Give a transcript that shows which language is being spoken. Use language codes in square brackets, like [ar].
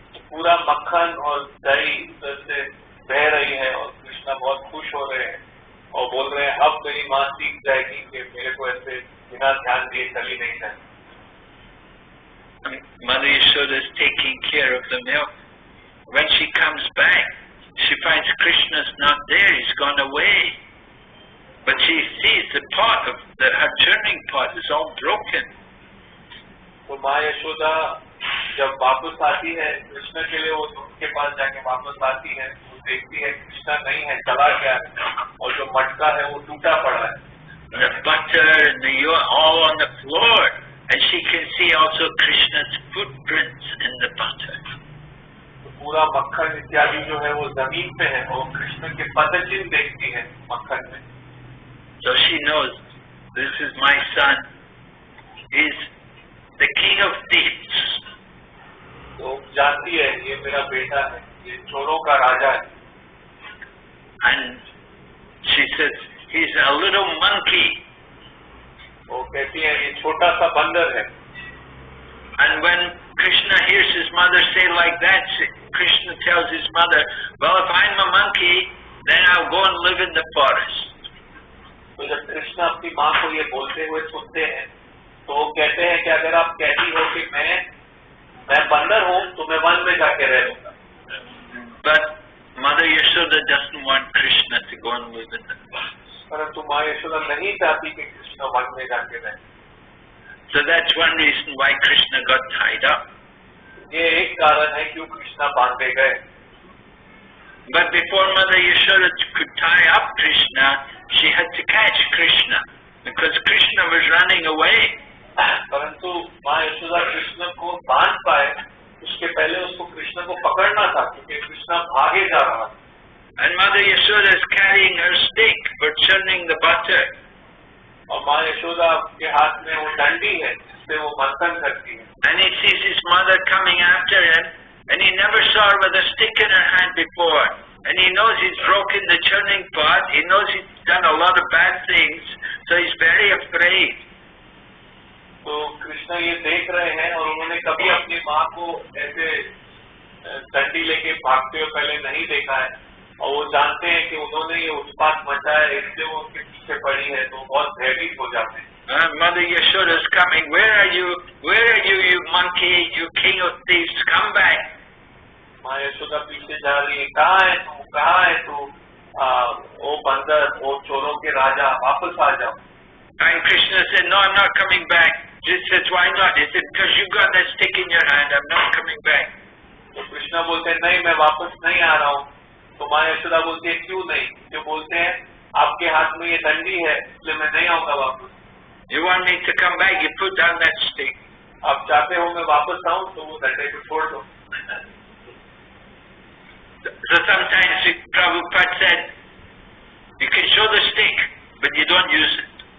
[hi] पूरा मक्खन और दही उधर से बह रही है और कृष्णा बहुत खुश हो रहे हैं और बोल रहे हैं अब मेरी माँ सीख जाएगी कि मेरे को ऐसे बिना ध्यान दिए चली नहीं जाए। [en] Mother Yashoda is taking care of the milk. When she comes back, she finds Krishna's not there, he's gone away. But she sees the pot of her churning pot is all broken. [hi] तो माँ यशोदा जब वापस आती है कृष्ण के लिए, वो दूध के पास जाके वापस आती है, वो देखती है कृष्णा नहीं है, चला गया और जो मटका है वो टूटा पड़ा है। [en] The butter and the all on the floor, and she can see also Krishna's footprints in the butter. [hi] तो पूरा मक्खन इत्यादि जो है वो जमीन पे है और कृष्ण के पदचिन्ह देखती है मक्खन में। [en] So she knows this is my son. He's the king of thieves. [hi] तो जानती है ये मेरा बेटा है, ये चोरों का राजा है। [en] And she says he's a little monkey. [hi] वो कहती है ये छोटा सा बंदर है। [en] And when Krishna hears his mother say like that, Krishna tells his mother, well, if I'm a monkey, then I'll go and live in the forest. [hi] तो जब कृष्ण अपनी माँ को ये बोलते हुए सुनते हैं, तो वो कहते हैं कि अगर आप कहती हो कि मैं बंदर हूँ, तो मैं वन में जाके रह लूंगा। [en] But Mother Yashoda doesn't want Krishna to go and live in the forest. [hi] परंतु माँ यशोदा नहीं चाहती कि कृष्ण वन में जाके रहे। [en] So that's one reason why Krishna got tied up. [hi] ये एक कारण है क्यों कृष्णा बांधे गए। [en] But before Mother Yashoda could tie up Krishna, she had to catch Krishna because Krishna was running away. [hi] परंतु माँ यशोदा कृष्ण को बांध पाए, उसके पहले उसको कृष्ण को पकड़ना था क्योंकि कृष्ण भागे जा रहा था। [en] And Mother Yashoda is carrying her stick for churning the butter. [hi] और माँ यशोदा के हाथ में वो डंडी है जिससे वो मंथन करती है। [en] And he sees his mother coming after him, and he never saw her with a stick in her hand before. And he knows he's broken the churning pot. He knows he's done a lot of bad things, so he's very afraid. [hi] तो कृष्ण ये देख रहे हैं और उन्होंने कभी अपनी माँ को ऐसे डंडी लेके भागते हुए पहले नहीं देखा है और वो जानते हैं कि उन्होंने ये उत्पात मचाया, इसलिए वो उनके पीछे पड़ी है, तो बहुत भयभीत हो जाते हैं। [en] Mother Yashoda is coming. Where are you? Where are you, you monkey? You king of thieves, come back! [hi] माँ यशोदा पीछे जा रही है, कहाँ है तू, कहाँ है तू, ओ बंदर, ओ चोरों के राजा, वापस आ जाओ। [en] And Krishna said, no, I'm not coming back. She says, why not? He said, because you've got that stick in your hand, I'm not coming back. [hi] तो कृष्णा बोलते हैं नहीं, मैं वापस नहीं आ रहा हूँ। तो माँ यशोदा बोलती है क्यों नहीं? जो बोलते हैं आपके हाथ में ये डंडी है, इसलिए मैं नहीं आऊंगा वापस। [en] You want me to come back? You put down that stick. [hi] आप चाहते हो मैं वापस आऊँ तो वो डंडे को छोड़ दो। [en] So sometimes Prabhupada said, you can show the stick, but you don't use it.